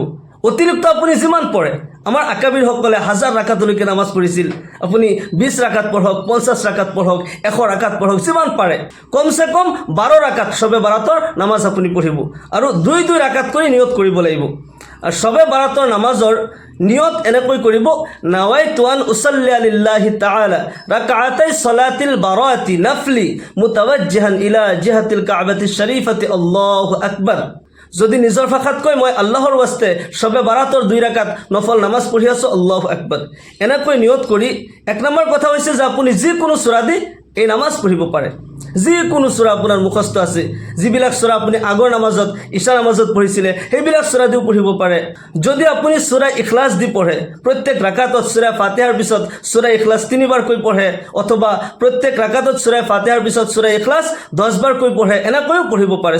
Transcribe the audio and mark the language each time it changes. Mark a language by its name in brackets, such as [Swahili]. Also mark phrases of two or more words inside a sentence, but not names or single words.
[Assamese] অতিৰিক্ত আপুনি যিমান পঢ়ে, আমাৰ আকাবিৰসকলে 1000 ৰাকাতলৈকে নামাজ পঢ়িছিল, আপুনি 20 ৰাকাত পঢ়ক, 50 ৰাকাত পঢ়ক, 100 ৰাকাত পঢ়ক, যিমান পাৰে কমচে কম 12 ৰাকাত শবে বাৰাতৰ নামাজ আপুনি পঢ়িব আৰু 2 ৰাকাত কৰি নিয়ত কৰিব লাগিব। আৰু সবে বাৰাতৰ নামাজৰ নিয়ত এনেকৈ কৰিব, [Arabic] نويت أن أصلي لله تعالى ركعتي صلاة البراءة نفل متوجها إلى جهة الكعبة الشريفة الله أكبر. [Assamese] যদি নিজৰ ভাষাত কয় মই আল্লাহৰ ৱাস্তে সবে বাৰাতৰ 2 ৰাকাত নফল নামাজ পঢ়ি আছোঁ [Arabic] الله أكبر, [Assamese] এনেকৈ নিয়ত কৰি 1 নম্বৰ কথা হৈছে যে আপুনি যিকোনো সূৰা দি এই নামাজ পঢ়িব পাৰে। যিকোনো সূৰা আপোনাৰ মুখস্থ আছে, যিবিলাক সূৰা আপুনি আগৰ নামাজত ইশা নামাজত পঢ়িছিলে সেইবিলাক সূৰা দিও পঢ়িব পাৰে। যদি আপুনি সূৰা ইখলাছ দি পঢ়ে, প্ৰত্যেক ৰাকাতত সূৰা ফাতিহাৰ পিছত সূৰা ইখলাছ 3 বাৰকৈ পঢ়ে, অথবা প্ৰত্যেক ৰাকাতত সূৰা ফাতিহাৰ পিছত সূৰা ইখলাছ 10 বাৰকৈ পঢ়ে, এনেকৈও পঢ়িব পাৰে।